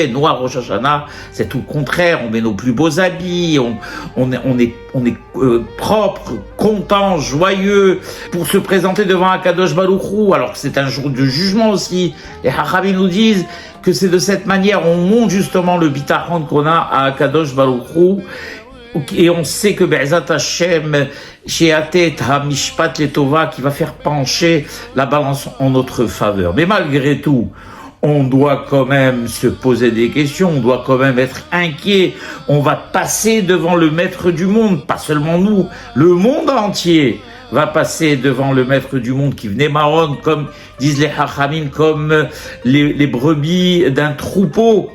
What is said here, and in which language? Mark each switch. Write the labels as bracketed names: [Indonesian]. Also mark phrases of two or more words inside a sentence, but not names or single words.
[French] Nous, à Rosh Hashanah, c'est tout le contraire. On met nos plus beaux habits, on est propre, content, joyeux pour se présenter devant [Hebrew] הקדוש ברוך הוא, [French] alors que c'est un jour de jugement aussi. Les Hachamim nous disent que c'est de cette manière on monte justement le bitachon qu'on a à [Hebrew] הקדוש ברוך הוא, [French] et on sait que [Hebrew] בעזרת השם שתטה המשפט לטובה, [French] qui va faire pencher la balance en notre faveur. Mais malgré tout, on doit quand même se poser des questions, on doit quand même être inquiet. On va passer devant le maître du monde, pas seulement nous, le monde entier va passer devant le maître du monde qui venait marron, comme disent les Hachamim, comme les brebis d'un troupeau.